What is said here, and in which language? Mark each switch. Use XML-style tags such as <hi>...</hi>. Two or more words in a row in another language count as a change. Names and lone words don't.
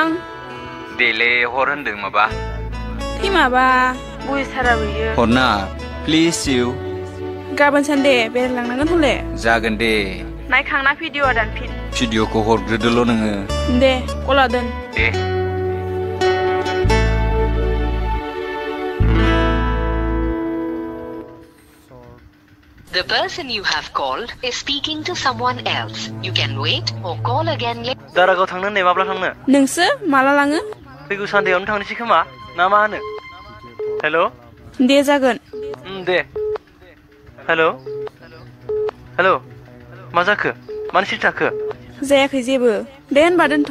<brx>देले हर होनदों माबा थै माबा बुजिथारा बैयो हरना</brx> <en>please you</en> <brx>गाबोन सानदे बेरायलांनांगोन हले जागोन दे नायखांना भिडिअ दानफिन भिडिअखौ हरग्रोदोल' नोङो दे कला दोन दे</brx> <en>The person you have called is speaking to someone else. You can wait or call again later.</en> <brx>दारागाव थांनो होननाय माब्ला थांनो नोंसो माला लाङो फैगौ सानदेआवनो थांनोसै खोमा ना मा होनो हेल' दे जागोन दे हेल' हेल' मा जाखो मानो सिरि थाखो जायाखै जेबो दे होनबा दोनथ'</brx>